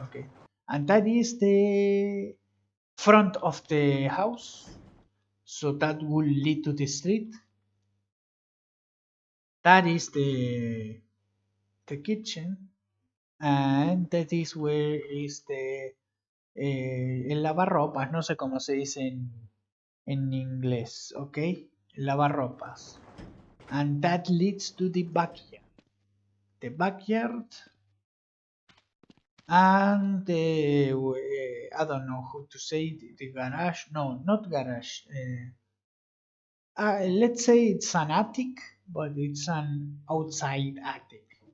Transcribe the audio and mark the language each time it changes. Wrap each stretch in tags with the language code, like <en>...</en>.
<en>Okay, and that is the front of the house, so that will lead to the street. That is the kitchen, and that is where is the el lavarropas.</en> <es>No sé cómo se dice en inglés.</es> <en>Okay, lavarropas, and that leads to the backyard. The backyard. And the I don't know how to say the garage. No, not garage. Let's say it's an attic, but it's an outside attic.</en>